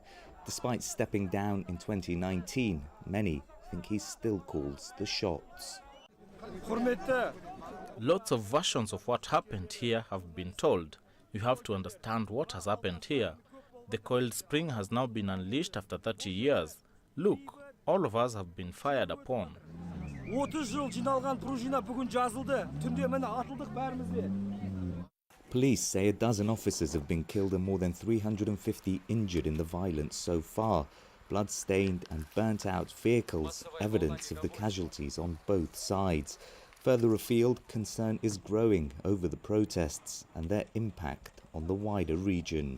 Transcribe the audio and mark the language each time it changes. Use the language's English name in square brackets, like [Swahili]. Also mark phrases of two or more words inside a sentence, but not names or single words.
[English] Despite stepping down in 2019, many think he still calls the shots. Lots of versions of what happened here have been told. You have to understand what has happened here. The coiled spring has now been unleashed after 30 years. Look, all of us have been fired upon. [Kazakh] 30 жыл жиналған пружина бүгін жазылды. Түнде міне атылдық бәрімізде. [English] Police say a dozen officers have been killed and more than 350 injured in the violence so far. Blood-stained and burnt-out vehicles, evidence of the casualties on both sides. Further afield, concern is growing over the protests and their impact on the wider region.